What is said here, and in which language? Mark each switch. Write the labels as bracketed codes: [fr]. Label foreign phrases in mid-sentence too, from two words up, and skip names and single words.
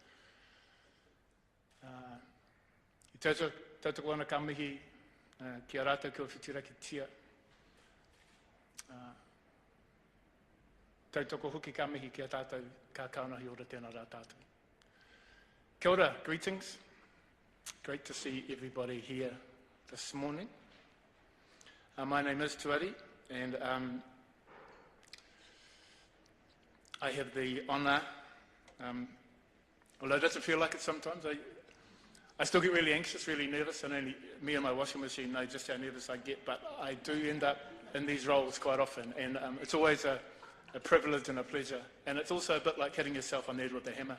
[mi] I tautoko ana ka mihi, kia rātou kua whitira ki tia. Tautoko hoki ka mihi kia tātou, ka kaunahi ora tēnā rā tātou. Kia ora, [en] greetings. Great to see everybody here this morning. My name is Tuari, and I have the honour, although it doesn't feel like it sometimes, I still get really anxious, really nervous, and only me and my washing machine know just how nervous I get, but I do end up in these roles quite often, and it's always a privilege and a pleasure, and it's also a bit like hitting yourself on the head with a hammer.